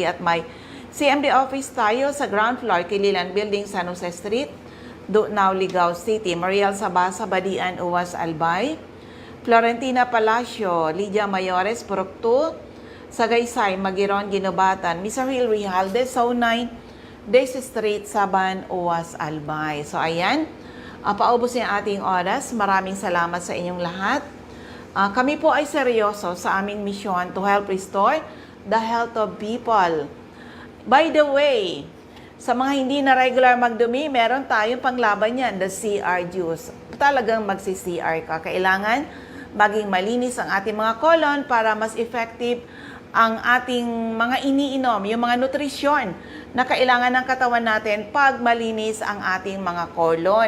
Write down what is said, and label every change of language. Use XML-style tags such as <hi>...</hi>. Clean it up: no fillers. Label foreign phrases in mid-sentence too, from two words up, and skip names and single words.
<tl>At may CMD Office tayo sa</tl> <en>ground floor,</en> <tl>Kililan Building, San Jose Street, Dunaw, Ligao City. Mariel Sabasa, Badian, Uwas, Albay. Florentina Palacio, Lydia Mayores, Purok 2, Sagaysay, Magiron, Ginobatan. Mr. Hill Rijalde, So 9, Daisy Street, Saban, Uwas, Albay. So ayan, paubos yung ating oras. Maraming salamat sa inyong lahat. Kami po ay seryoso sa aming misyon</tl> <en>to help restore the health of people. By the way,</en> <tl>sa mga hindi na regular magdumi, meron tayong panglaban yan,</tl> <en>the CR juice.</en> <tl>Talagang magsi-CR ka. Kailangan maging malinis ang ating mga colon para mas effective ang ating mga iniinom, yung mga nutrisyon na kailangan ng katawan natin pag malinis ang ating mga colon.</tl>